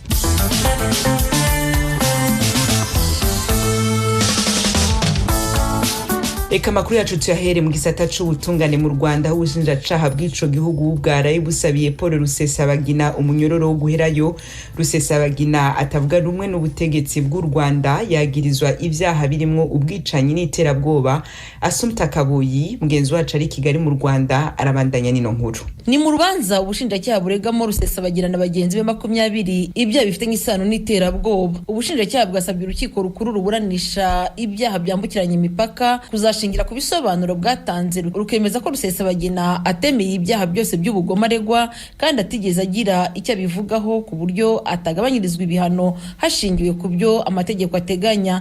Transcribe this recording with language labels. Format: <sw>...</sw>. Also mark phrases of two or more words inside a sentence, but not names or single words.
<rn>Eka makuru yacu tuyahere mu gisata c'ubutungane mu Rwanda ubushinjacaha bw'ico gihugu bwaraye busabiye Paul Rusesabagina umunyororo wo guherayo. Rusesabagina atavuga rumwe n'ubutegetsi bw'u Rwanda yagirizwa ivyaha birimwo ubwicanyi n'iterabwoba. Assumpta Kaboyi mugenzi wacu ari Kigali mu Rwanda arabandanya nino nkuru.</rn> <rw>Ni mu rubanza ubushinjacyaha buregamo Rusesabagina na bagenzi be 20 ibyaha bifite nk'isano n'iterabwoba. Ubushinjacyaha bwasabye urukiko rukuru ruburanisha ibyaha byambukiranya imipaka kuzashingira ku bisobanuro bwatanze rukemeza ko Rusesabagina atemeye ibyaha byose by'ubugome aregwa kandi atigeze agira icyo bivugaho ku buryo atagabanyirizwa ibihano hashingiwe ku byo amategeko ateganya.</rw>